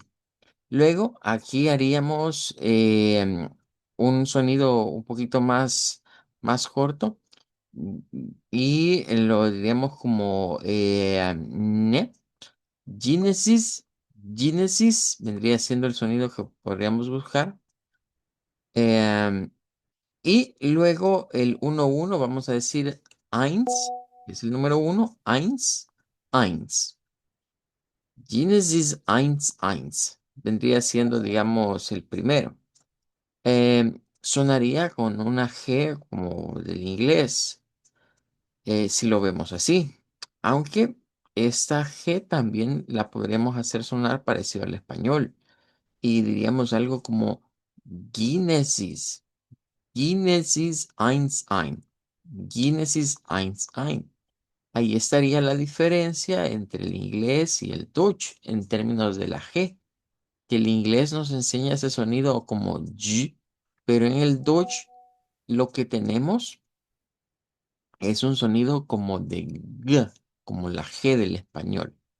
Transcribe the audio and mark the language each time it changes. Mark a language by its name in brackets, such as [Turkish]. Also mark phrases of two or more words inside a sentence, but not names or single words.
[Spanish] Luego aquí haríamos un sonido un poquito más corto y lo diríamos como ne. Genesis, Genesis vendría siendo el sonido que podríamos buscar. Em, y luego el 1-1, vamos a decir eins, que es el número uno, [German] eins, eins. Genesis eins, eins. [Spanish] Vendría siendo, digamos, el primero. Sonaría con una G como del inglés, si lo vemos así. Aunque esta G también la podríamos hacer sonar parecido al español. Y diríamos algo como Genesis, [German] Genesis eins, eins. Genesis eins, eins. [Spanish] Ahí estaría la diferencia entre el inglés y el Dutch en términos de la G, que el inglés nos enseña ese sonido como G, pero en el Dutch lo que tenemos es un sonido como de G, como la G del español.